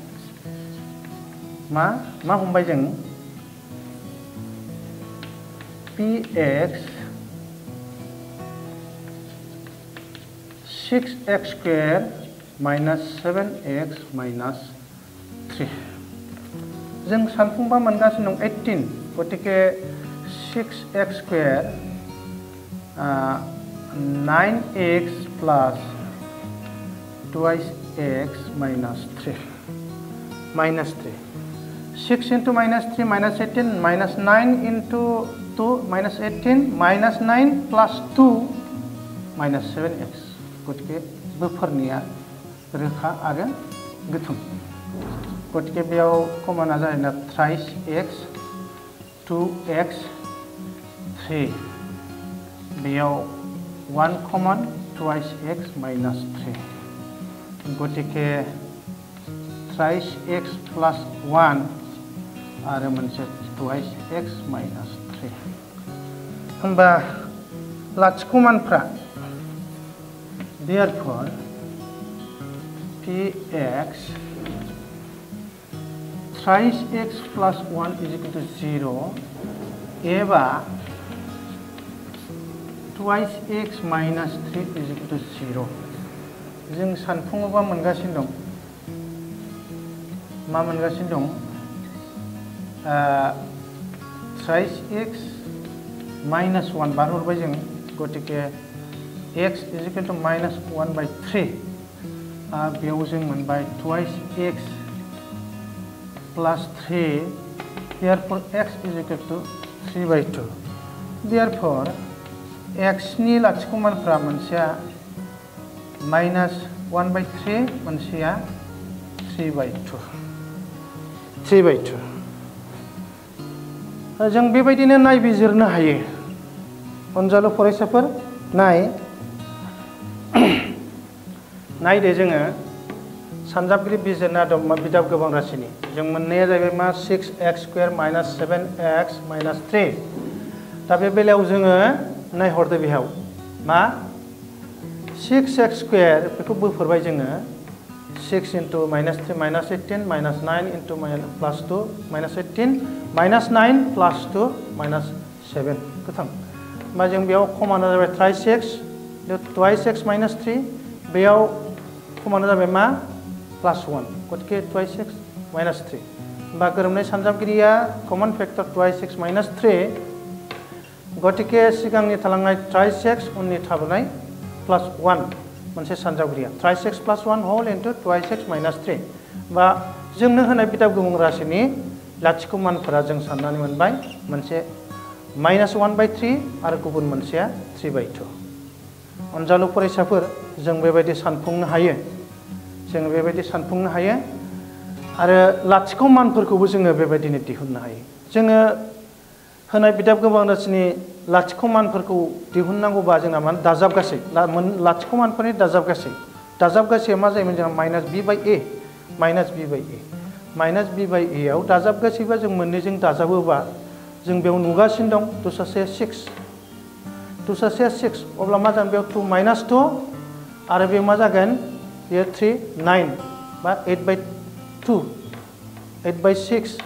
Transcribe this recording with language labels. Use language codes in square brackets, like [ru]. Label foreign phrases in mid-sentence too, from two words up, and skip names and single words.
[brx] मा हमबाय जों px 6x [en] square minus [brx] 7x माइनास 3 जों सानफुंबा मोनगासिनो दं 18 गथिखे 6x स्क्वायर 9x [en] plus twice x minus [brx] 3 [en] 6 into minus 3 minus 18 minus 9 into 2 minus 18 minus 9 plus 2 minus 7x [brx] गथिखे बोफोरनिया रोखा आरो गोथों गथिखे बेयाव कमना जायोना [en] thrice x [brx] 2x 3 बेयाव 1 कमन [en] twice x minus 3 [brx] गथिखे [en] thrice x plus 1 [brx] आरो मोनसे [en] twice x minus 3 [brx] होमबा लाथिख' मानफ्रा therefore [en] px thrice x plus 1 is equal to 0 एबा twice x minus 3 is equal to 0 [brx] जों सानफुङोबा मोनगासिनो दं मा मोनगासिनो दं [en] thrice x minus 1 [brx] बारहरबाय जों गतिके [en] x is equal to minus 1 by 3 [brx] बेयाव जों मोनबाय [en] twice x plus 3 therefore x is equal to 3 by 2 therefore x [brx] नि लाथिख' मानफ्रा मोनसेया [en] minus 1 by 3 मोनसेया 3 by 2 3 by 2 [brx] जों बेबायदिनो नायबिजिरनो हायो अनजालु फरायसाफोर नायदो जोङो सानजाबगिरि बिजिरनो आदब बिदाब गोबां राशिनि जों मोननाया जाहैबाय मा 6x [en] square minus 7x minus 3 [brx] दा बे बेलायाव जोङो नायहरदो बेयाव मा 6x square बेखौ बोफोरबाय जोङो [en] 6 into minus 3 minus 18 minus 9 into plus 2 minus 18 minus 9 plus 2 minus 7 [brx] गोथां होमबा जों बेयाव खमाना जाबाय [en] thrice x twice x minus 3 [brx] बेयाव खमाना जाबाय मा [en] plus 1 गतिके twice x minus 3 [brx] होमबा गोरोबनाय सानजाबगिरिया [en] common factor twice x minus 3 [brx] गतिके सिगांनि थालांनाय [en] thrice x [brx] उननि थाबोनाय plus 1 मोनसे सानजाबगिरिया [en] thrice x plus 1 whole into twice x minus 3 [brx] बा जोंनो होनाय बिदाब गोबां राशिनि लाथिख' मानफोरा जों साननानै मोनबाय मोनसे [en] minus 1 by 3 [brx] आरो गुबुन मोनसेया 3 by 2 अनजालु फरायसाफोर जों बेबायदि सानफुंनो हायो आरो लाथिख' मानफोरखौबो जोङो बेबायदिनो दिहुननो हायो जोङो होनाय बिदाब गोबां राशिनि लाथिख' मानफोरखौ दिहुननांगौबा जोंना मा दाजाबगासै लाथिख' मानफोरनि दाजाबगासैया मा जायोमोन जोंना [en] minus b by a minus b by a [brx] आव दाजाबगासैबा जों मोननैजों दाजाबोबा जों बेयाव नुगासिनो दं दुसासे 6 अब्ला मा जागोन बेयाव 2 minus 2 आरो बेयाव मा जागोन बेयो 3 9 बा 8 by 2 8 by 6